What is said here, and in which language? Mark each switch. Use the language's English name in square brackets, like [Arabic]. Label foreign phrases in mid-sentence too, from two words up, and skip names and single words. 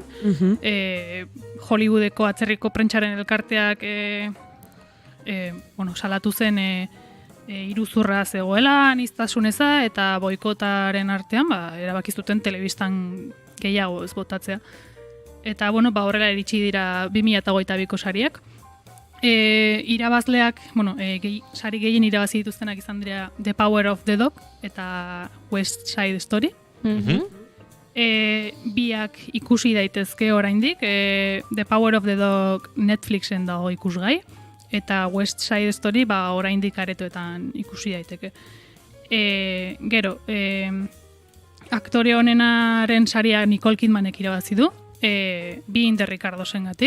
[Basque] Hollywoodeko atzerriko prentxaren elkarteak salatu zen iruzurra zegoela, aniztasuneza eta boikotaren artean erabakizuten telebistan gehiago ez botatzea. Eta, horrela iritsi dira 2022ko sariak. Irabazleak, sari gehien irabazi dituztenak izan dira The Power of the Dog eta West Side Story. Biak ikusi daitezke oraindik, The Power of the Dog Netflixen dago ikusgai, eta West Side Story oraindik aretoetan ikusi daiteke. Gero, aktore honenaren saria Nicole Kidmanek irabazi du, Being the Ricardosengatik.